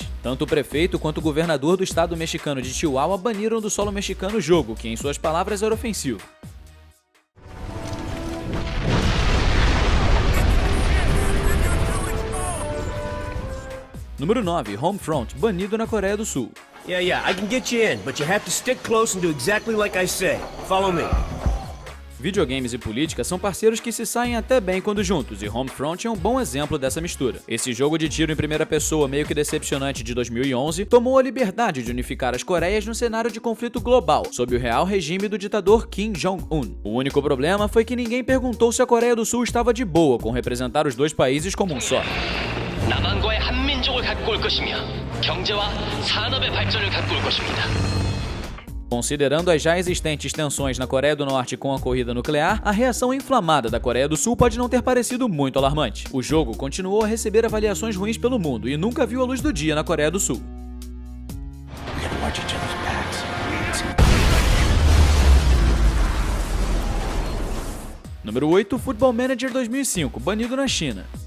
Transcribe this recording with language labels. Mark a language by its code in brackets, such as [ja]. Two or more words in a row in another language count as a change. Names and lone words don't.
[pt] Tanto o prefeito quanto o governador do estado mexicano de Chihuahua baniram do solo mexicano o jogo, que em suas palavras era ofensivo. Número 9, Homefront, banido na Coreia do Sul. [en] Yeah, I can get you in, but you have to stick close and do exactly like I say. Follow me. [pt] Videogames e política são parceiros que se saem até bem quando juntos, e Homefront é um bom exemplo dessa mistura. Esse jogo de tiro em primeira pessoa meio que decepcionante de 2011 tomou a liberdade de unificar as Coreias no cenário de conflito global, sob o real regime do ditador Kim Jong-un. O único problema foi que ninguém perguntou se a Coreia do Sul estava de boa com representar os dois países como um só. [ko] 남한과의 한민족을 갖고 올 것이며 경제와 산업의 발전을 갖고 올 것입니다. [pt] Considerando as já existentes tensões na Coreia do Norte com a corrida nuclear, a reação inflamada da Coreia do Sul pode não ter parecido muito alarmante. O jogo continuou a receber avaliações ruins pelo mundo e nunca viu a luz do dia na Coreia do Sul. Número 8, Football Manager 2005, banido na China.